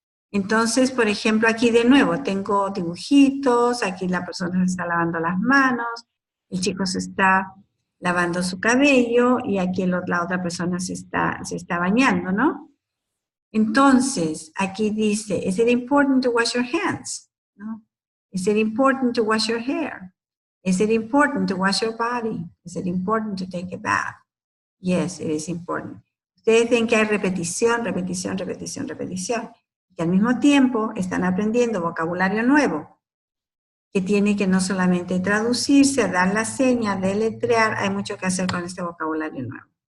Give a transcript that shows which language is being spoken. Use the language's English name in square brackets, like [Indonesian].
[Spanish] Entonces, por ejemplo, aquí de nuevo tengo dibujitos, aquí la persona se está lavando las manos, el chico se está lavando su cabello y aquí la otra persona se está bañando, ¿no? Entonces, aquí dice, [English] is it important to wash your hands? [Spanish] ¿No? [English] Is it important to wash your hair? Is it important to wash your body? Is it important to take a bath? Yes, it is important. [Spanish] Ustedes ven que hay repetición, repetición, repetición, repetición. Y al mismo tiempo están aprendiendo vocabulario nuevo, que tiene que no solamente traducirse, dar la seña, deletrear, hay mucho que hacer con este vocabulario nuevo.